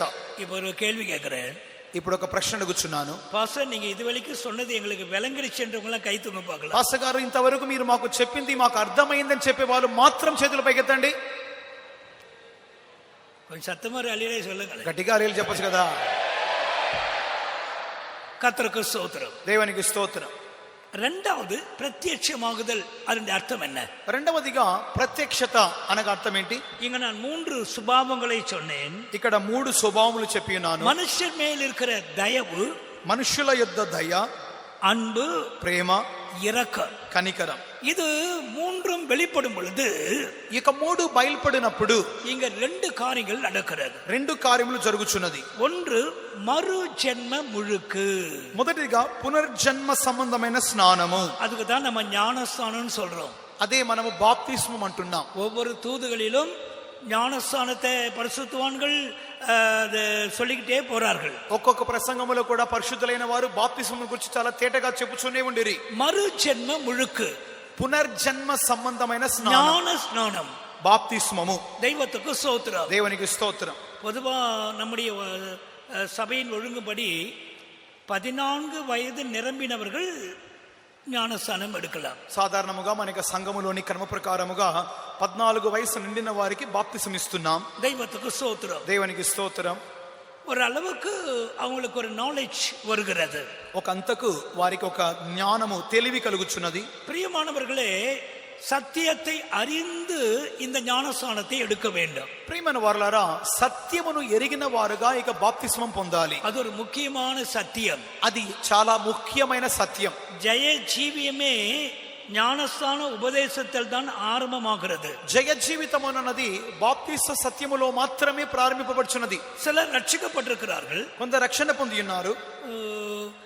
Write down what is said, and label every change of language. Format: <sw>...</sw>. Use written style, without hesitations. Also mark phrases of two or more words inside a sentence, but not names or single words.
<ta>இப்போ ஒரு கேள்வி கேட்கிறேன்.</ta> <te>ఇప్పుడు ఒక ప్రశ్న అడుగుచున్నాను.</te> <ta>பாஸ்டர், நீங்க இதுவரைக்கும் சொன்னது எங்களுக்கு விளங்கிடுச்சுன்றவங்களாம் கை தூங்க பார்க்கலாம்.</ta> <te>పాస్టర్ గారు, ఇంతవరకు మీరు మాకు చెప్పింది మాకు అర్థమైందని చెప్పే వాళ్ళు మాత్రం చేతులు పైకెత్తండి.</te> <ta>கொஞ்சம் சத்தமா அழியலே சொல்லுங்க.</ta> <te>గట్టిగా అరేలు చెప్పచ్చు కదా.</te> <ta>கர்த்தருக்கு ஸ்தோத்திரம்.</ta> <te>దేవునికి స్తోత్రం.</te> <ta>ரெண்டாவது, பிரத்யட்சமாகுதல். அதனுடைய அர்த்தம் என்ன?</ta> <te>రెండవదిగా ప్రత్యక్షత అనగా అర్థం ఏంటి?</te> <ta>இங்க நான் 3 சுபாவங்களை சொன்னேன்.</ta> <te>ఇక్కడ 3 స్వభావములు చెప్పి ఉన్నాను.</te> <ta>மனுஷர் மேல் இருக்கிற தயவு,</ta> <te>మనుషుల యొద్ద దయ,</te> <ta>அன்பு,</ta> <te>ప్రేమ,</te> <ta>இரக்கம்,</ta> <te>కనికరం.</te> <ta>இது 3ம் வெளிப்படும் பொழுது</ta> <te>ఇక 3 బయలుపడినప్పుడు</te> <ta>இங்க 2 காரியங்கள் நடக்கிறது.</ta> <te>2 కార్యములు జరుగుచున్నది.</te> <ta>ஒன்று, மறு ஜென்ம முழுக்கு.</ta> <te>మొదటిగా పునర్జన్మ సంబంధమైన స్నానము.</te> <ta>அதுக்கு தான் நம்ம ஞானஸ்தானம்னு சொல்றோம்.</ta> <te>అదే మనము బాప్తిస్మం అంటున్నాం.</te> <ta>ஒவ்வொரு தூதுகளிலும் ஞானஸ்தானத்தை பரிசுத்தவான்கள் சொல்லிக்கிட்டே போறார்கள்.</ta> <te>ఒక్కొక్క ప్రసంగములో కూడా పరిశుద్ధులైన వారు బాప్తిస్మం గురించి చాలా తేటగా చెప్పుచునే ఉండిరి.</te> <ta>மறு ஜென்ம முழுக்கு,</ta> <te>పునర్జన్మ సంబంధమైన స్నానం,</te> <ta>ஞான ஸ்நானம்,</ta> <te>బాప్తిస్మము.</te> <ta>தெய்வத்துக்கு ஸ்தோத்திரம்.</ta> <te>దేవునికి స్తోత్రం.</te> <ta>பொதுவா நம்முடைய சபையின் ஒழுங்குபடி 14 வயது நிரம்பினவர்கள் ஞானஸ்தானம் எடுக்கலாம்.</ta> <te>సాధారణముగా మనకి సంఘములోని క్రమ ప్రకారముగా 14 వయసు నిండిన వారికి బాప్తిసం ఇస్తున్నాం.</te> <ta>தெய்வத்துக்கு ஸ்தோத்திரம்.</ta> <te>దేవునికి స్తోత్రం.</te> <ta>ஒரு அளவுக்கு அவங்களுக்கு ஒரு நாலேஜ் வருகிறது.</ta> <te>ఒక అంతకు వారికి ఒక జ్ఞానము, తెలివి కలుగుచున్నది.</te> <ta>பிரியமானவர்களே, சத்தியத்தை அறிந்து இந்த ஞானஸ்தானத்தை எடுக்க வேண்டும்.</ta> <te>ప్రియమైన వారలారా, సత్యమును ఎరిగిన వారుగా ఇక బాప్తిస్మం పొందాలి.</te> <ta>அது ஒரு முக்கியமான சத்தியம்.</ta> <te>అది చాలా ముఖ్యమైన సత్యం.</te> <ta>ஜெய ஜீவியமே ஞானஸ்தான உபதேசத்தில் தான் ஆரம்பமாகிறது.</ta> <te>జయ జీవితం అన్నది బాప్తిస్మ సత్యములో మాత్రమే ప్రారంభింపబడుచున్నది.</te> <ta>சிலர் ரட்சிக்கப்பட்டிருக்கிறார்கள்.</ta> <te>కొందరు రక్షణ పొంది ఉన్నారు.</te>